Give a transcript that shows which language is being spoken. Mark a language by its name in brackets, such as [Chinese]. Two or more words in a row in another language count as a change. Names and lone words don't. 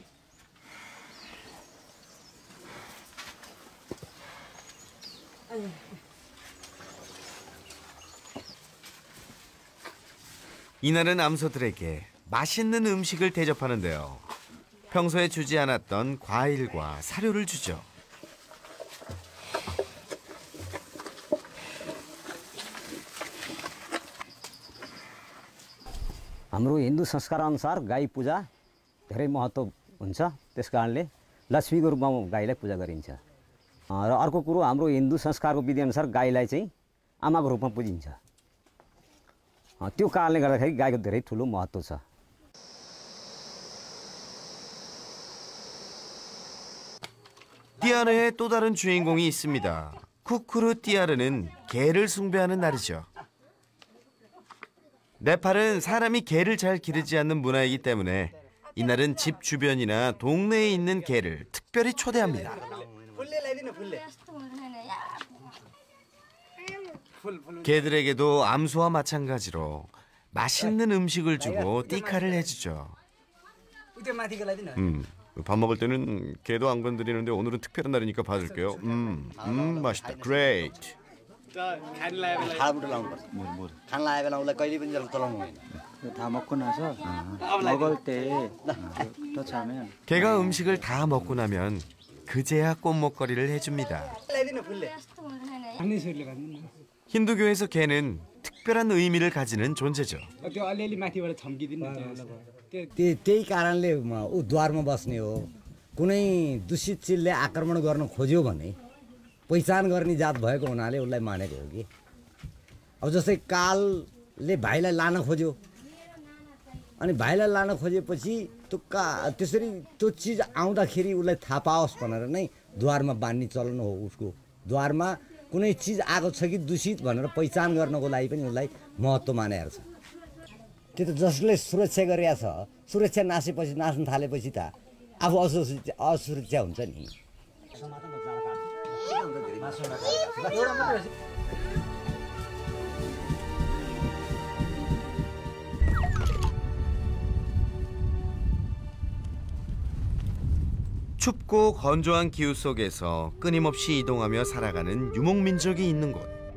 [Korean] 이날은 암소들에게 맛있는 음식을 대접하는데요. 평소에 주지 않았던 과일과 사료를 주죠. [Nepali] हाम्रो हिन्दू संस्कारअनुसार गाई पूजा धेरै महत्त्व हुन्छ। त्यस कारणले लक्ष्मीको रूपमा गाईलाई पूजा गरिन्छ। र अर्को कुरो हाम्रो हिन्दू संस्कारको विधिअनुसार गाईलाई चाहिँ आमाको रूपमा पूजिन्छ। त्यो कारणले गर्दाखेरि गाईको धेरै ठुलो महत्त्व छ। [Korean] 띠아르의 또 다른 주인공이 있습니다. 쿠쿠르 띠아르는 개를 숭배하는 날이죠. 네팔은 사람이 개를 잘 기르지 않는 문화이기 때문에 이날은 집 주변이나 동네에 있는 개를 특별히 초대합니다. 개들에게도 암소와 마찬가지로 맛있는 음식을 주고 띠카를 해주죠. 밥 먹을 때는 개도 안 건드리는데 오늘은 특별한 날이니까 봐줄게요. 맛있다. [English] Great. [Nepali] थालबाट लाउनुपर्छ खाना लागेको बेला उसलाई कहिले पनि चलाउनु होइन [Korean] 다 먹고 나서 먹을 때 더 개가 음식을 다 먹고 나면 그제야 꽃목걸이를 해줍니다. 힌두교에서 개는 특별한 의미를 가지는 존재죠. [Nepali] त्यही कारणले ऊ द्वारमा बस्ने हो कुनै दूषित चिजले आक्रमण गर्न खोज्यो भने पहिचान गर्ने जात भएको हुनाले उसलाई मानेको हो कि अब जस्तै कालले भाइलाई लान खोज्यो अनि भाइलाई लान खोजेपछि त्यसरी त्यो चिज आउँदाखेरि उसलाई थाहा पाओस् भनेर नै द्वारमा बान्ने चलन हो उसको द्वारमा कुनै चिज आएको छ कि दूषित भनेर पहिचान गर्नको लागि पनि उसलाई महत्त्व मानेको छ त्यो त जसले सुरक्षा गरेको छ सुरक्षा नाच्न थालेपछि त आफू असुरक्षा हुन्छ नि [Korean] 춥고 건조한 기후 속에서 끊임없이 이동하며 살아가는 유목민족이 있는 곳.